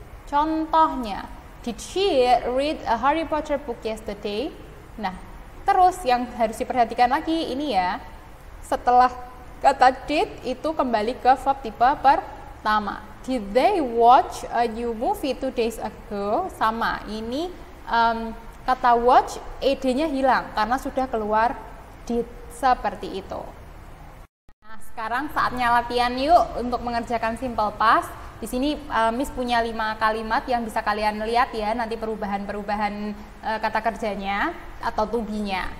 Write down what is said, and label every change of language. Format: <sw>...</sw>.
<id>Contohnya,</id> <en>did she read a Harry Potter book yesterday?</en> <id>Nah, terus yang harus diperhatikan lagi ini ya, setelah kata did itu kembali ke verb tipe pertama.</id> <en>Did they watch a new movie 2 days ago?</en> <id>Sama, ini kata watch, ed-nya hilang karena sudah keluar did, seperti itu. Sekarang saatnya latihan yuk untuk mengerjakan simple past. Di sini Miss punya 5 kalimat yang bisa kalian lihat ya, nanti perubahan-perubahan kata kerjanya atau to be-nya.</id>